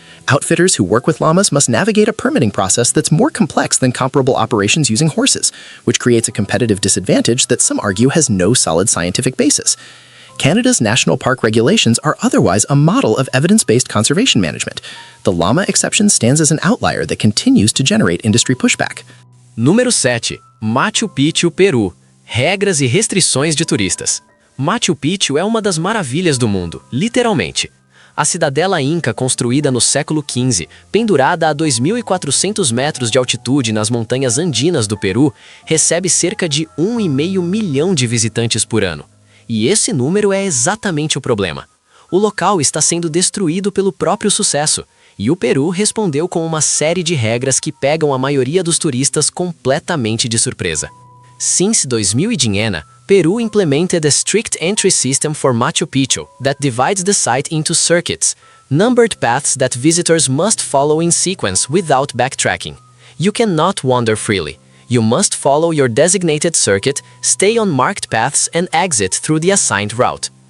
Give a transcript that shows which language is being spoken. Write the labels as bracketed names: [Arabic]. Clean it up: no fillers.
[English] Outfitters who work with llamas must navigate a permitting process that's more complex than comparable operations using horses, which creates a competitive disadvantage that some argue has no solid scientific basis. Canada's national park regulations are otherwise a model of evidence-based conservation management. The llama exception stands as an outlier that continues to generate industry pushback. [Portuguese] Número 7. Machu Picchu, Peru. Regras e restrições de turistas. Machu Picchu é uma das maravilhas do mundo, literalmente. A cidadela inca construída no século XV, pendurada a 2.400 metros de altitude nas montanhas andinas do Peru, recebe cerca de 1,5 milhão de visitantes por ano. E esse número é exatamente o problema. O local está sendo destruído pelo próprio sucesso, e o Peru respondeu com uma série de regras que pegam a maioria dos turistas completamente de surpresa. [English] Since 2010, Peru implemented a strict entry system for Machu Picchu that divides the site into circuits, numbered paths that visitors must follow in sequence without backtracking. You cannot wander freely. You must follow your designated circuit, stay on marked paths, and exit through the assigned route.